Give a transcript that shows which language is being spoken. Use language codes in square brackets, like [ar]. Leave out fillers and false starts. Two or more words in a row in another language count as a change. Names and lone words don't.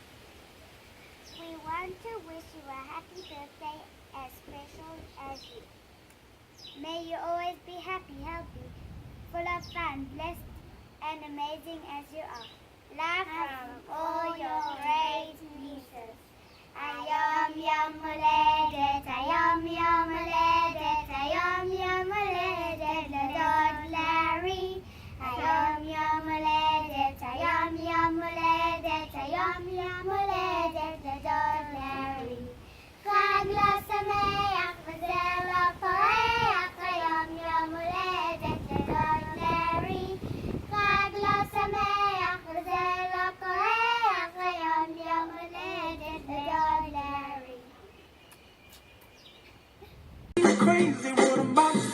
[en] We want to wish you a happy birthday as special as you. May you always be happy, healthy, full of fun, blessed and amazing as you are. Love from all your great nieces. [he] היום יום הולדת, היום יום הולדת, היום יום הולדת, לדוד Larry. היום יום הולדת, היום יום הולדת, היום יום הולדת, לדוד Larry. חג לו שמח וזה לו פורח, היום יום הולדת, לדוד Larry. חג לו שמח וזה לו פורח, היום יום הולדת, לדוד Larry. [en] Crazy, what about